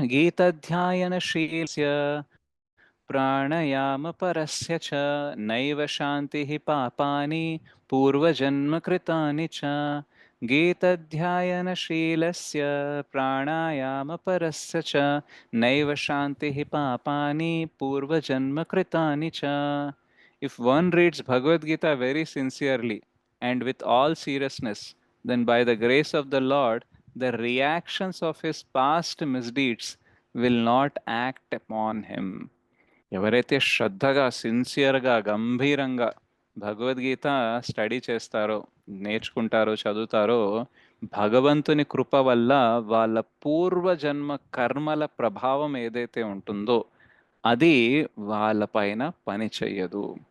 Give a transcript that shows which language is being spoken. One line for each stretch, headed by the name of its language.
Sanskrit: गीताध्यायनशीलस्य प्राणायामपरस्य च नैव शान्तिः पापानि पूर्वजन्मकृतानि च. गीताध्यायनशीलस्य प्राणायामपरस्य च नैव शान्तिः पापानि पूर्वजन्मकृतानि च.
English: If one reads Bhagavad Gita very sincerely and with all seriousness, then by the grace of the Lord, the reactions of his past misdeeds will not act upon him.
Telugu: ఎవరైతే శ్రద్ధగా, సిన్సియర్గా, గంభీరంగా భగవద్గీత స్టడీ చేస్తారో, నేర్చుకుంటారో, చదువుతారో, భగవంతుని కృప వల్ల వాళ్ళ పూర్వజన్మ కర్మల ప్రభావం ఏదైతే ఉంటుందో అది వాళ్ళ పైన పని చెయ్యదు.